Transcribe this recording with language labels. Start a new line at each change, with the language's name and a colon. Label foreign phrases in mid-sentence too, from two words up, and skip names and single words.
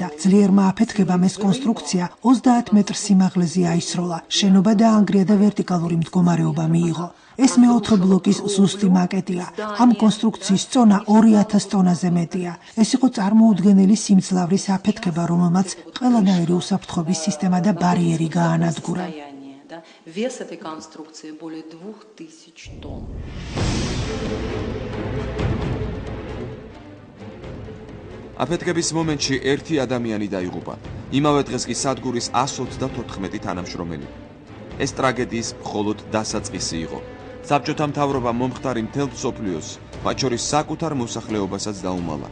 Georgian: ძლიერმა აფეთქებამ ეს კონსტრუქცია 30 მეტრ სიმაღლეზე აისროლა. შენობა დაანგრია და ვერტიკალური მდგომარეობა მიიღო. ეს მეოთხე ბლოკის ზუსტი მაკეტია. ამ კონსტრუქციის წონა 2000 ტონაზე მეტია. ეს იყო წარმოუდგენელი სიმძლავრის აფეთქება, რომელმაც ყველანაირი უსაფრთხოების სისტემა და ბარიერი გაანადგურა.
Russian: Вес этой конструкции более 2000 тонн.
Georgian: აფეთქების მომენტში ერთი ადამიანი დაიღუპა. იმავე დღეს კი სადგურის 134 თანამშრომელი. ეს ტრაგედიის მხოლოდ დასაწყისი იყო. საბჭოთა მთავრობამ მომხდარი მთელ მსოფლიოს, მათ შორის საკუთარ მოსახლეობასაც დაუმალა.